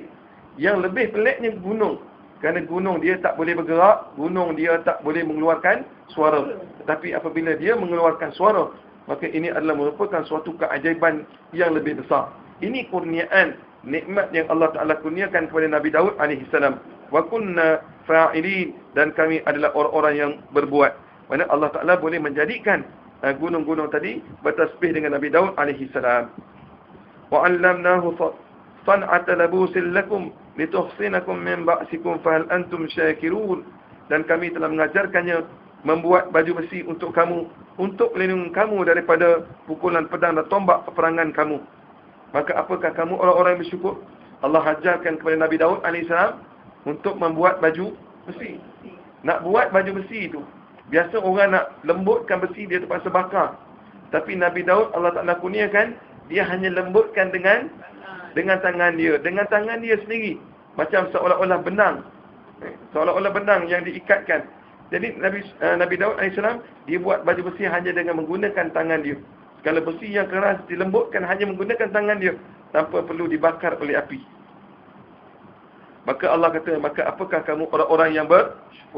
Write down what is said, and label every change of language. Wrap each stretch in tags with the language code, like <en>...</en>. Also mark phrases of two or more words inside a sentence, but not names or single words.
<ms>Yang lebih peliknya gunung. Kerana gunung dia tak boleh bergerak, gunung dia tak boleh mengeluarkan suara. Tetapi apabila dia mengeluarkan suara, maka ini adalah merupakan suatu keajaiban yang lebih besar. Ini kurniaan, nikmat yang Allah Ta'ala kurniakan kepada Nabi Daud alaihissalam.</ms> <ar>وكنا فاعلين,</ar> <ms>dan kami adalah orang-orang yang berbuat. Mana Allah Ta'ala boleh menjadikan gunung-gunung tadi bertasbih dengan Nabi Daud alaihissalam.</ms> <ar>وعلمناه صنعة لبوس لكم لتحصنكم من بأسكم فهل أنتم شاكرون.</ar> <ms>Dan kami telah mengajarkannya membuat baju besi untuk kamu, untuk melindungi kamu daripada pukulan pedang dan tombak peperangan kamu. Maka apakah kamu orang-orang yang bersyukur? Allah ajarkan kepada Nabi Daud AS untuk membuat baju besi. Nak buat baju besi itu, biasa orang nak lembutkan besi, dia terpaksa bakar. Tapi Nabi Daud, Allah Ta'ala kurniakan, dia hanya lembutkan dengan tangan dia. Dengan tangan dia sendiri. Macam seolah-olah benang. Seolah-olah benang yang diikatkan. Jadi Nabi Daud AS, dia buat baju besi hanya dengan menggunakan tangan dia. Kalau besi yang keras dilembutkan hanya menggunakan tangan dia, tanpa perlu dibakar oleh api. Maka Allah kata, maka apakah kamu orang-orang yang bersyukur?</ms>